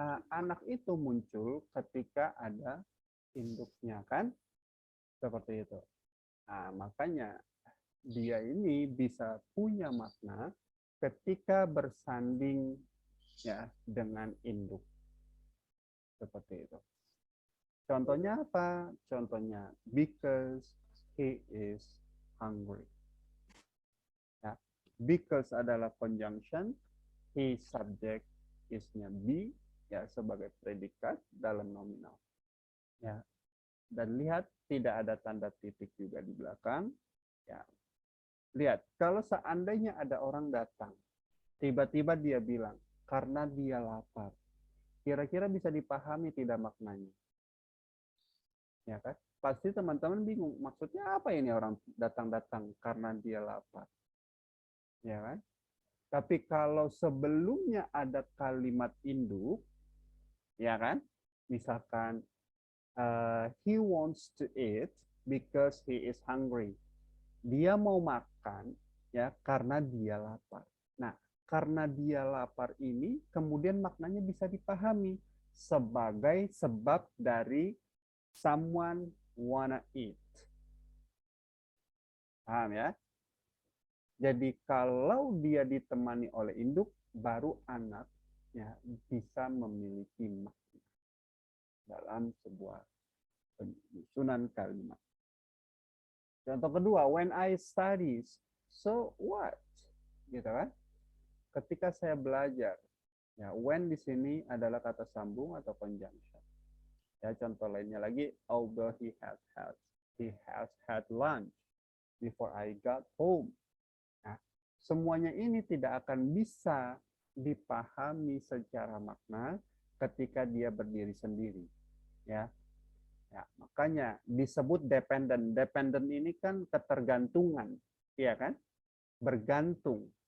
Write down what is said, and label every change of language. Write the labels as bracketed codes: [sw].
[id] Anak itu muncul ketika ada induknya, kan? Seperti itu. Nah, makanya dia ini bisa punya makna ketika bersanding ya dengan induk. Seperti itu. Contohnya apa? Contohnya [en] because he is hungry. [id] Ya. Because adalah conjunction, he subject is-nya be ya sebagai predikat dalam nominal. Ya. Dan lihat tidak ada tanda titik juga di belakang. Ya. Lihat, kalau seandainya ada orang datang, tiba-tiba dia bilang karena dia lapar. Kira-kira bisa dipahami tidak maknanya? Ya kan? Pasti teman-teman bingung, maksudnya apa ini orang datang-datang karena dia lapar? Ya kan? Tapi kalau sebelumnya ada kalimat induk, ya kan? Misalkan [en] he wants to eat because he is hungry. [id] Dia mau makan ya karena dia lapar. Nah, karena dia lapar ini kemudian maknanya bisa dipahami sebagai sebab dari [en] someone wanna eat. [id] Paham ya? Jadi kalau dia ditemani oleh induk, baru anak ya bisa memiliki makna dalam sebuah penyusunan kalimat. Contoh kedua, [en] when I studies, so what? [id] Gitu kan? Ketika saya belajar, ya when di sini adalah kata sambung atau conjunction. Ya contoh lainnya lagi, [en] although he has had lunch before I got home. [id] Nah, semuanya ini tidak akan bisa dipahami secara makna ketika dia berdiri sendiri. Ya, ya makanya disebut dependent. Dependent ini kan ketergantungan, ya kan? Bergantung.